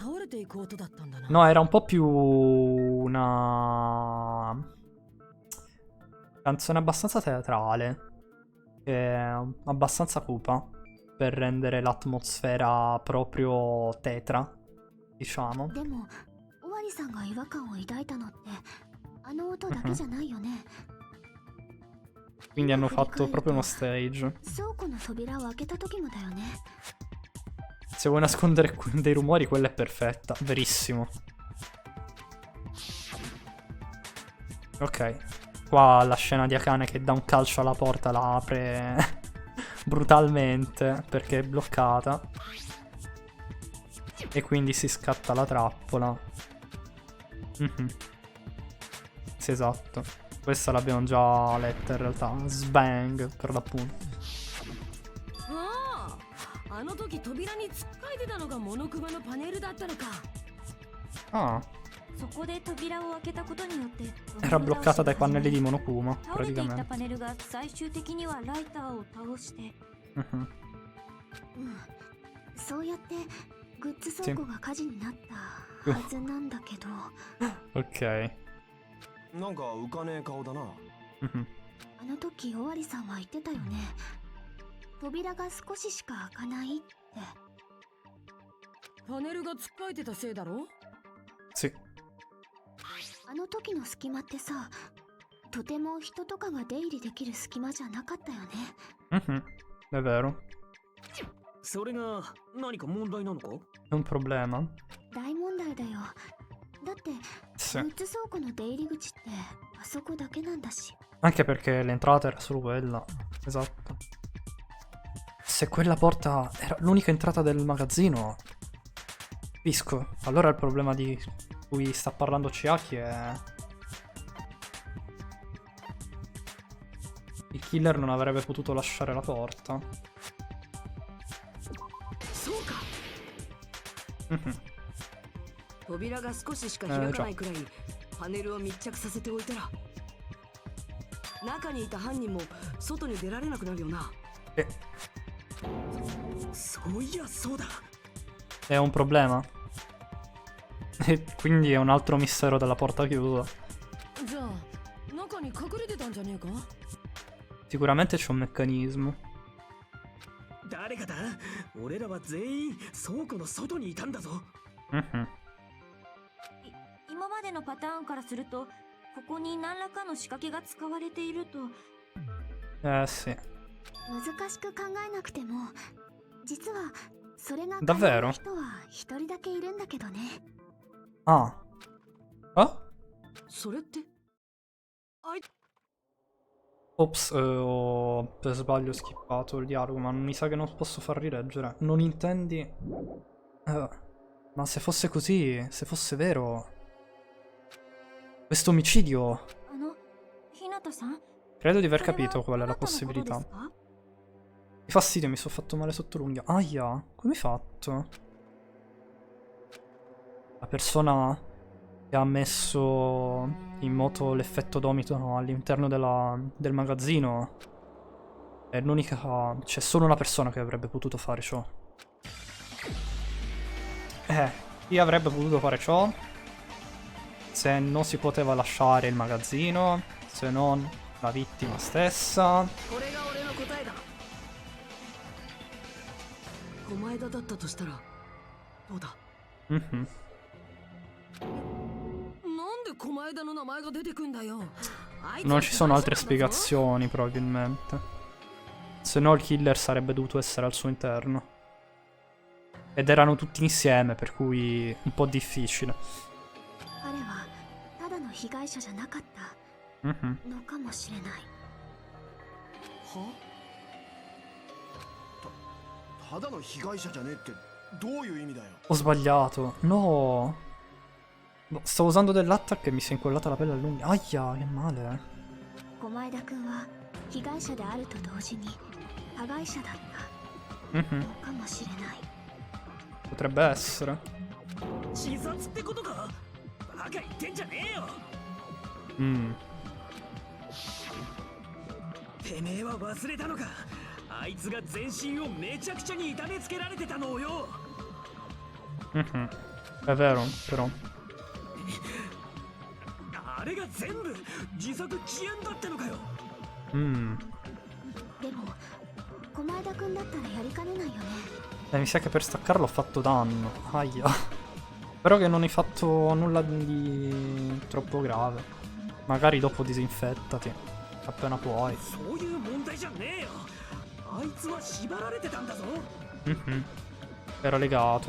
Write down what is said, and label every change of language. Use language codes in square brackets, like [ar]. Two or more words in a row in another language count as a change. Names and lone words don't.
[it] No, era un po' più una canzone abbastanza teatrale. Abbastanza cupa. Per rendere l'atmosfera proprio tetra, diciamo. [ja] でも、尾張さんが違和感を抱いたのってあの音だけじゃないよね。 [it] Quindi hanno fatto proprio uno stage. [ja] 倉庫の扉を開けた時もだよね。 [it] Se vuoi nascondere dei rumori, quella è perfetta. Verissimo. Ok. Qua la scena di Akane che dà un calcio alla porta, la apre brutalmente perché è bloccata. E quindi si scatta la trappola. Sì, esatto. Questa l'abbiamo già letta in realtà. Sbang, per l'appunto. [ja] ああ、あの時扉に突っかいてたのがモノクマのパネルだったのか。 Ah, そこで扉を開けたことによって [it] era bloccata dai pannelli di Monokuma, [ja] 倒れていった [it] praticamente. [ja] パネルが最終的にはライターを倒して、そうやってグッズ倉庫が火事になったはずなんだけど、 [it] Ok. [ja] なんか浮かねえ顔だな。あの時尾張さんは言ってたよね。扉が少ししか開かないって。パネルが突っかいてたせいだろ。 [it] Sì. [ja] あの時の隙間ってさ、とても人とかが出入りできる隙間じゃなかったよね。 [it] È vero. [ja] それが何か問題なのか？ [it] È un problema. [ja] 大問題だよ。だって [it] Sì. [ja] グッズ倉庫の出入り口ってあそこだけなんだし。 [it] Anche perché l'entrata era solo quella. Esatto. Se quella porta era l'unica entrata del magazzino, capisco. Allora il problema di cui sta parlando Chiaki è... il killer non avrebbe potuto lasciare la porta. [ja] そうか。 Mhm. 扉が少ししか開かないくらいパネルを密着させておいたら、中にいた犯人も外に出られなくなるよな。 [it] E [ja] そういやそうだ。 [it] è un problema. E quindi è un altro mistero della porta chiusa. [ja] じゃあ中に隠れてたんじゃねえか？ [it] Sicuramente c'è un meccanismo. [ja] 誰がだ？俺らは全員倉庫の外にいたんだぞ。 Mhm. 今までのパターンからすると、ここに何らかの仕掛けが使われていると。 [it] Sì. [ja] 難しく考えなくても、実はそれが [it] Davvero? [ja] の人は一人だけいるんだけどね。 Ah. Ah? それってあい [it] Ops, ho per sbaglio skippato il dialogo, ma mi sa che non posso far rileggere. Non intendi... ma se fosse così, se fosse vero... questo omicidio... [ja] ひなたさん、 [it] credo di aver [ja] それは [it] capito qual è あ la [ja] なたのことです [it] possibilità. [ja] か？ [it] Mi fastidio, mi sono fatto male sotto l'unghia. Aia, come hai fatto? La persona che ha messo in moto l'effetto domino all'interno del magazzino è l'unica... c'è solo una persona che avrebbe potuto fare ciò. Chi avrebbe potuto fare ciò? Se non si poteva lasciare il magazzino, se non la vittima stessa. [ja] これが俺の答えだ。狛江田だったとしたらどうだ？ Mhm. なんで狛江田の名前が出てくんだよ。あいつ [it] Non [ja] は [it] ci sono altre [ja] 被害者なんだぞ。 [it] spiegazioni, probabilmente. Se no il killer sarebbe dovuto essere al suo interno. Ed erano tutti insieme, per cui un po' difficile. [ja] 彼はただの被害者じゃなかった Mhm. のかもしれない。は？ただの被害者じゃねえってどういう意味だよ。 [it] Ho sbagliato. No. Boh, stavo usando dell'attack e mi si è incollata la pelle all'unghia. Aia, che male. [ja] 狛江田君は被害者であると同時に加害者だっ Mhm. たのかもしれない。 [it] Potrebbe essere. [ja] 自殺ってことか？バカ言ってんじゃねえよ。 Mm. てめえは忘れたのか？あいつが全身をめちゃくちゃに痛めつけられてたのをよ。 [it] Mhm. È vero, però. [ja] あれが全部自作自演だったのかよ。 Mm. でも狛江田君だったらやりかねないよね。 [it] Mi sa che per staccarlo ho fatto danno. Aia. Spero che non hai fatto nulla di troppo grave. Magari dopo disinfettati. Appena puoi. [ja] そういう問題じゃねえよ。あいつは縛られてたんだぞ。 [it] Mhm. Era legato.